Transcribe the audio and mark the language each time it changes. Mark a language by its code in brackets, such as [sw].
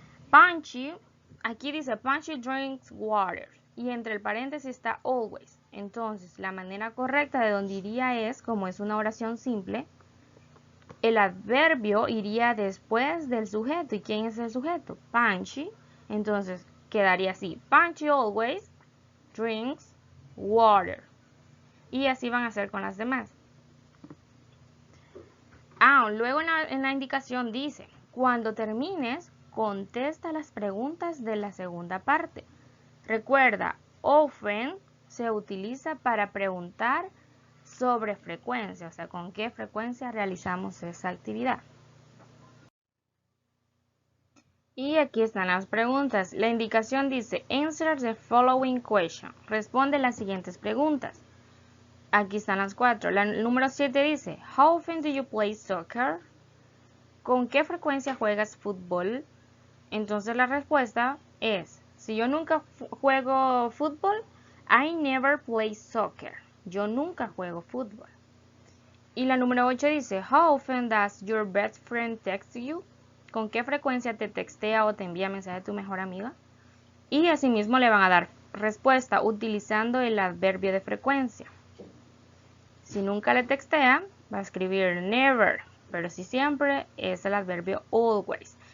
[es] Punchy, aquí dice [en] Punchy drinks water, [es] y entre el paréntesis está always. Entonces, la manera correcta de donde iría es, como es una oración simple, el adverbio iría después del sujeto. ¿Y quién es el sujeto? Punchy. Entonces, quedaría así. [en] Punchy always drinks water. [es] Y así van a hacer con las demás. Luego en la indicación dice, cuando termines, contesta las preguntas de la segunda parte. Recuerda, often se utiliza para preguntar sobre frecuencia, o sea, con qué frecuencia realizamos esa actividad. Y aquí están las preguntas. La indicación dice, [en] answer the following question. [es] Responde las siguientes preguntas. Aquí están las 4. La número 7 dice, [en] how often do you play soccer? [es] ¿Con qué frecuencia juegas fútbol? Entonces la respuesta es, si yo nunca juego fútbol, [en] I never play soccer. [es] Yo nunca juego fútbol. Y la número 8 dice, [en] how often does your best friend text you? [es] ¿Con qué frecuencia te textea o te envía mensaje a tu mejor amiga? Y asimismo le van a dar respuesta utilizando el adverbio de frecuencia. Si nunca le textea, va a escribir never, pero si siempre es el adverbio always.